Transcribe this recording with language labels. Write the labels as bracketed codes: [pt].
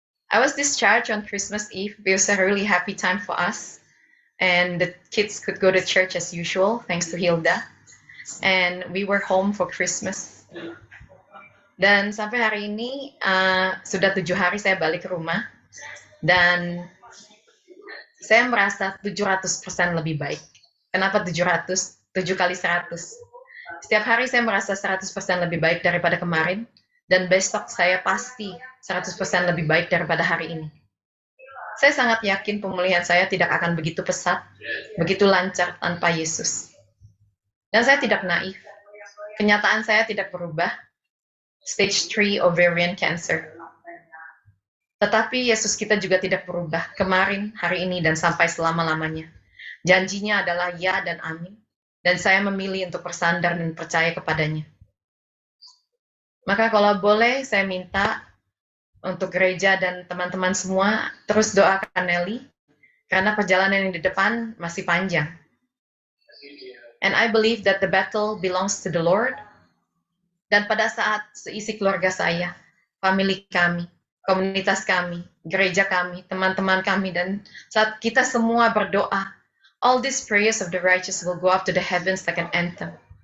[en] I was discharged on Christmas Eve. It was a really happy time for us. And the kids could go to church as usual, thanks to Hilda. And we were home for Christmas. [id] Dan sampai hari ini, sudah 7 hari saya balik ke rumah. Dan saya merasa 700% lebih baik. Kenapa 700? 7 kali 100. Setiap hari saya merasa 100% lebih baik daripada kemarin, dan besok saya pasti 100% lebih baik daripada hari ini. Saya sangat yakin pemulihan saya tidak akan begitu pesat, begitu lancar tanpa Yesus. Dan saya tidak naif. Kenyataan saya tidak berubah. Stage 3 ovarian cancer. Tetapi Yesus kita juga tidak berubah kemarin, hari ini, dan sampai selama-lamanya. Janjinya adalah ya dan amin. Dan saya memilih untuk bersandar dan percaya kepadanya. Maka kalau boleh, saya minta untuk gereja dan teman-teman semua terus doakan Nelly, karena perjalanan yang di depan masih panjang. [en] And I believe that the battle belongs to the Lord. [id] Dan pada saat seisi keluarga saya, family kami, komunitas kami, gereja kami, teman-teman kami, dan saat kita semua berdoa, [en] all these prayers of the righteous will go up to the heavens like an anthem.